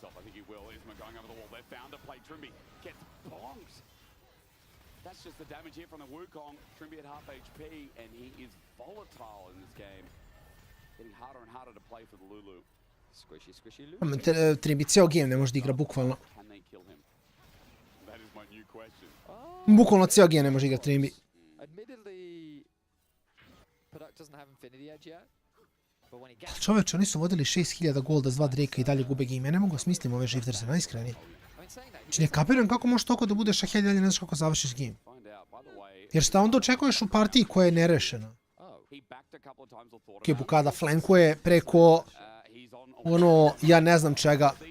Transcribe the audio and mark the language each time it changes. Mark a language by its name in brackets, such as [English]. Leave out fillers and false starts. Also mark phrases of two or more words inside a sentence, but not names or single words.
[English] I think he will. Isma going over the wall. They've found a play. Trimby gets bonked. That's just the damage here from the Wukong. Trimby at half HP, and he is volatile in this game. Getting harder and harder to play for the Lulu. Squishy, squishy loot. [Serbian] Tribi ceo game ne može da igra, bukvalno. Bukvalno ceo game ne može igra Tribi. [English] Admittedly, Product doesn't have Infinity Edge yet. But when he gets [Serbian] Čoveče, oni su vodili 6000 golda s 2 Drake i dalje gube game. Ja ne mogu smislim ove shifterse, najiskrenije. Znači ne kapiram kako može toliko da budeš ahead, ali ne znaš kako završiš game. Jer šta onda očekuješ u partiji koja je nerešena? Kibukada flankuje preko ono, ja ne znam čega.